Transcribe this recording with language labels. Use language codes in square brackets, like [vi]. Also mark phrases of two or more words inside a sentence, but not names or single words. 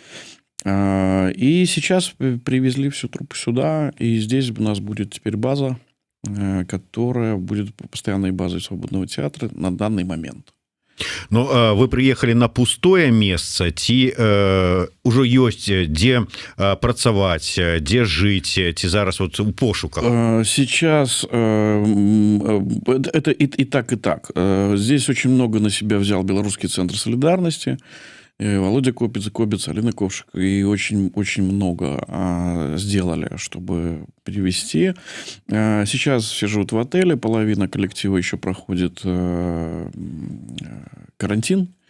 [ru] И сейчас привезли всю труппу сюда, и здесь у нас будет теперь база, которая будет постоянной базой свободного театра на данный момент. Ну, вы приехали на пустое место, ці уже есть где працаваць, где жить, [be] ці зараз вот у пошуках? [ru] Сейчас это и так. Здесь очень много на себя взял Белорусский центр солидарности, Володя Кобец, Алина Ковшик, и очень много сделали, чтобы перевести. Сейчас все живут в отеле, половина коллектива еще проходит карантин.